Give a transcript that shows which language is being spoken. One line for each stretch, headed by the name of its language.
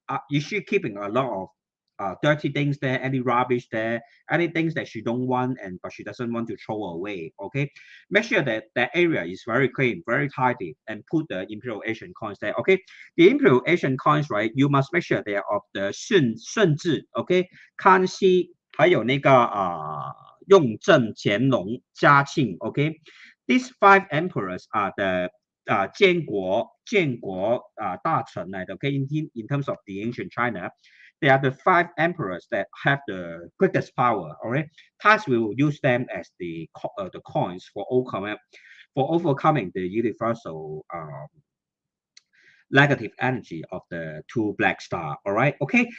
English: Is she keeping a lot of dirty things there, any rubbish there, any things that she don't want and but she doesn't want to throw away, okay? Make sure that that area is very clean, very tidy, and put the Imperial Asian coins there, okay? The Imperial Asian coins, right, you must make sure they are of the 顺治, okay?
Chinese: 康熙还有那个雍正、乾隆、嘉庆 ，OK。
English: These five emperors are the
Chinese: 建国大臣来的
English: ，OK。 In terms of the ancient China, they are the five emperors that have the greatest power. Alright, thus we will use them as the coins for overcoming the universal negative energy of the two black star. All right, okay.